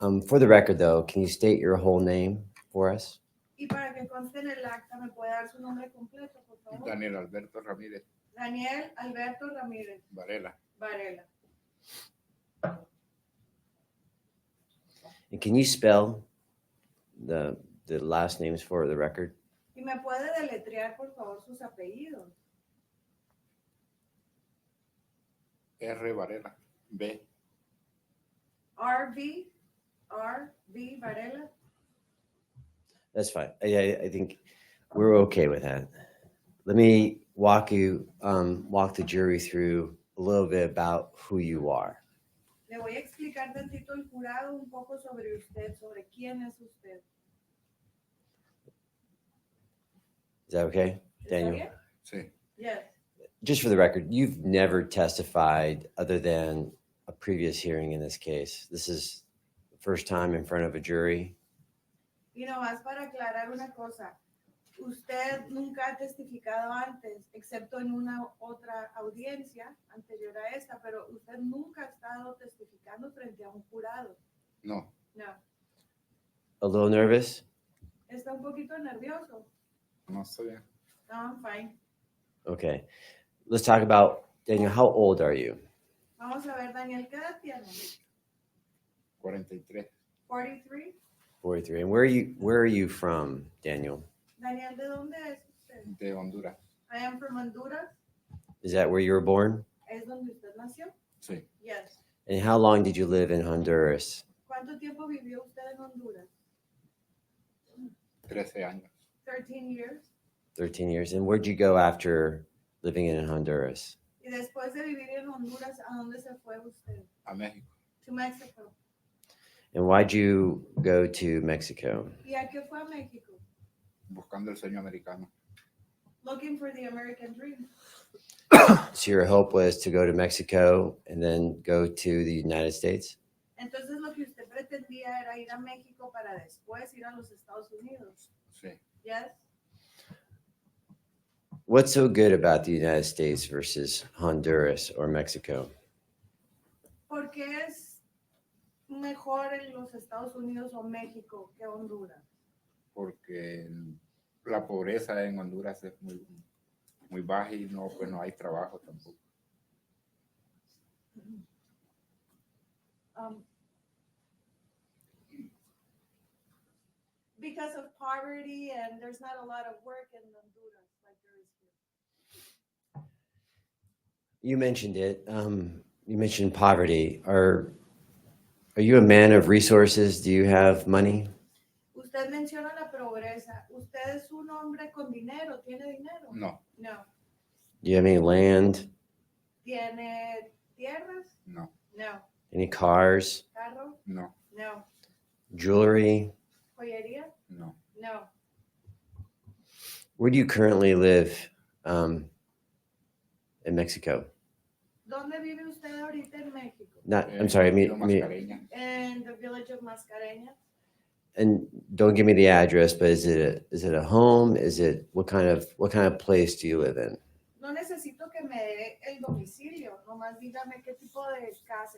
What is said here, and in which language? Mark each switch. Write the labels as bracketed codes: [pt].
[en] For the record, though, can you state your whole name for us? [es] Y para que conste en el acta, ¿me puede dar su nombre completo, por favor? Daniel Alberto Ramírez Daniel Alberto Ramírez Varela. Varela. [en] And can you spell the last names for the record? [es] ¿Y me puede deletrear, por favor, sus apellidos? R. Varela. B. R.V. Varela. [en] That's fine. I think we're okay with that. Let me walk the jury through a little bit about who you are. [es] Le voy a explicar tantito al jurado un poco sobre usted, sobre quién es usted. [en] Is that okay, [es] ¿Está [en] Daniel? [es] bien? Sí. [en] Yes. Just for the record, you've never testified other than a previous hearing in this case. This is the first time in front of a jury. [es] Y nomás para aclarar una cosa, usted nunca ha testificado antes, excepto en una otra audiencia anterior a esta, pero usted nunca ha estado testificando frente a un jurado. No. No. [en] A little nervous? [es] ¿Está un poquito nervioso? No estoy bien. [en] No, I'm fine. Okay. Let's talk about, Daniel, how old are you? [es] Vamos a ver, Daniel, ¿qué edad tiene? 43. 43. [en] 43. And where are you from, Daniel? [es] Daniel, ¿de dónde es usted? De Honduras. [en] I am from Honduras. Is that where you were born? [es] ¿Es donde usted nació? Sí. [en] Yes. And how long did you live in Honduras? [es] ¿Cuánto tiempo vivió usted en Honduras? 13 años. [en] 13 years. 13 years. And where'd you go after living in Honduras? [es] Y después de vivir en Honduras, ¿a dónde se fue usted? A México. [en] To Mexico. And why'd you go to Mexico? [es] ¿Y a qué fue a México? Buscando el sueño americano. [en] Looking for the American dream. So your hope was to go to Mexico and then go to the United States? [es] Entonces lo que usted pretendía era ir a México para después ir a los Estados Unidos. Sí. [en] Yes. What's so good about the United States versus Honduras or Mexico? [es] Porque es mejor en los Estados Unidos o México que Honduras? Porque la pobreza en Honduras es muy baja y no, pues no hay trabajo tampoco. [en] Um, because of poverty and there's not a lot of work in Honduras like there is here. You mentioned it. You mentioned poverty. Are you a man of resources? Do you have money? [es] Usted menciona la pobreza. ¿Usted es un hombre con dinero? ¿Tiene dinero? No, No. [en] Do you have any land? [es] ¿Tiene tierras? no, No. [en] Any cars? [es] ¿Carro? no, No. [en] Jewelry? [es] ¿Joyería? no. No. [en] Where do you currently live in Mexico? [es] ¿Dónde vive usted ahorita en México? [en] I'm sorry. I [es] Quiero [en] mean, Mascareña. En the village of Mascareñas. and don't give me the address, but is it a home? Is it what kind of place do you live in? [es] No necesito que me dé el domicilio, nomás dígame qué tipo de casa.